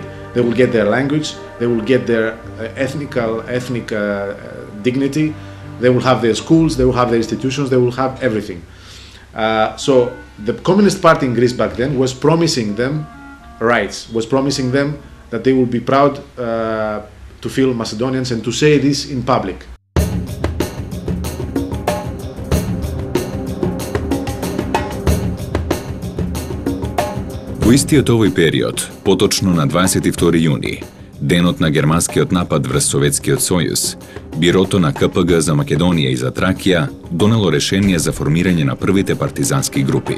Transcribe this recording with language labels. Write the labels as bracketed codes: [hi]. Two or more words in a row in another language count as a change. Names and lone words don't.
[en] They will get their language, they will get their ethnic dignity, they will have their schools, they will have their institutions, they will have everything. So the Communist Party in Greece back then was promising them rights, was promising them that they will be proud to feel Macedonians and to say this in public. [mk] Во истиот овој период, поточно на 22 јуни, денот на германскиот напад врз Советскиот сојуз, Бирото на КПГ за Македонија и за Тракија донело решение за формирање на првите партизански групи.